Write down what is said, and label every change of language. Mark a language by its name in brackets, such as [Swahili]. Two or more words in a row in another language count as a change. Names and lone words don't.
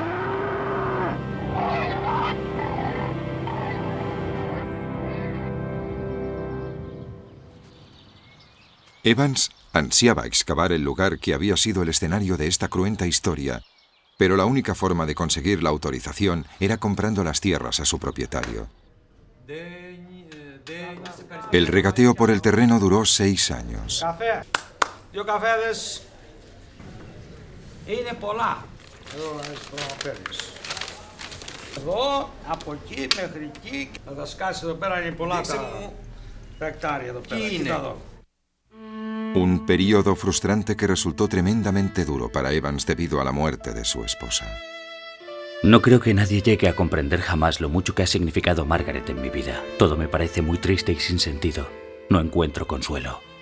[Spanish] Evans ansiaba excavar el lugar que había sido el escenario de esta cruenta historia, pero la única forma de conseguir la autorización era comprando las tierras a su propietario. El regateo por el terreno duró 6 años. [Greek] Είναι πολλά. Εδώ, από εκεί μέχρι εκεί. Θα τα σκάσει εδώ πέρα, είναι πολλά τα εκτάρια εδώ πέρα. Κοίτα εδώ. [Spanish] Un periodo frustrante que resultó tremendamente duro para Evans debido a la muerte de su esposa. No creo que nadie llegue a comprender jamás lo mucho que ha significado Margaret en mi vida. Todo me parece muy triste y sin sentido. No encuentro consuelo.